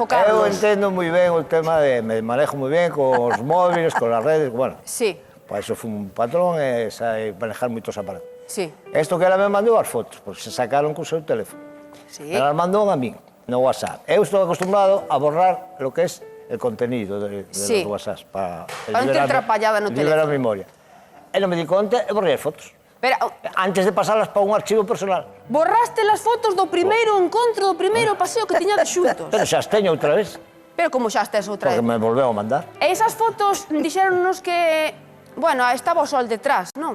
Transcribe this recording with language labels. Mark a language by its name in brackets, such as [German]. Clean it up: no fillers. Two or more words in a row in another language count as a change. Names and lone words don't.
[Galician] Carlos. entendo moi ben o tema de... Me manejo moi ben con os móviles, con as redes, bueno. Sí, Para eso fui un patrón e sabe manejar moitos aparatos. sí, Isto que ela me mandou as fotos, porque se sacaron co seu teléfono. sí. Ela as mandou a min, no WhatsApp. Eu estou acostumbrado [Spanish] a borrar lo que es el contenido de Sí. los WhatsApp para [Galician] Para non ter atrapallada no [Spanish] liberar [Galician] teléfono. [Spanish] memoria. [Galician] E non me di conta e borrei as fotos. Pero [Spanish] Antes de pasarlas para un archivo personal. borraste las fotos [Galician] do primeiro encontro, do primeiro paseo que tiñades xuntos. Pero xa as teño outra vez, Pero como xa estes outra porque vez. me volveu a mandar. E esas fotos dixéronnos que, bueno, estaba o sol detrás, non?